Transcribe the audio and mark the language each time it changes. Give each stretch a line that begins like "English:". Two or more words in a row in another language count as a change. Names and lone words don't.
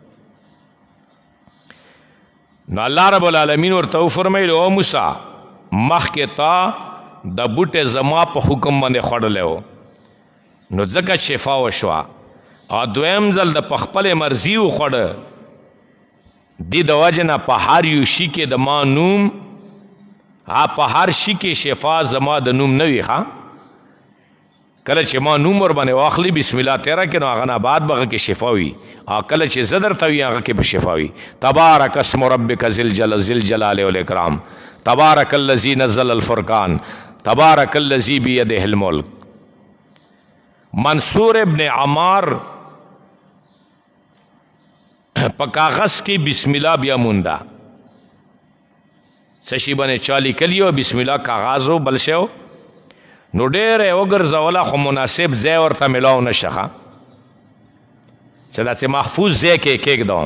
Pashto: نو الله رب العالمین ورته وفرمیل او موسی مخکې تا د بوټې زما په حکم باندې خوړلی و نو ځکه شفا وشوه، او دویم ځل د په خپلې مرضي وخوړه، دې د وجې نه په هر یو شي کې د ما نوم، په هر شي کې شفا زما د نوم نه وي. ښه کله چې ما نوم ور باندې واخلي
Arabic: بسم الله
Pashto: تیره کې نو هغه نه بعد به هغه کې شفا وي، او کله چې زه درته وي هغه کې به شفا وي.
Arabic: تبارک اسم ربک ذی الجلال والاکرام، تبارک الذی نزل الفرقان، تبارک الذی بیده الملک.
Pashto: منصور ابن عمار په کاغذ کې
Arabic: بسم الله
Pashto: بیا مونده، څه شي باندې چا لیکلي و
Arabic: بسم الله
Pashto: کاغذ و بل شی و، نو ډېره یې وګرځوله خو مناسب ځای ورته میلاو نه شه، چې داسې محفوظ ځای کې یې کېږدوم.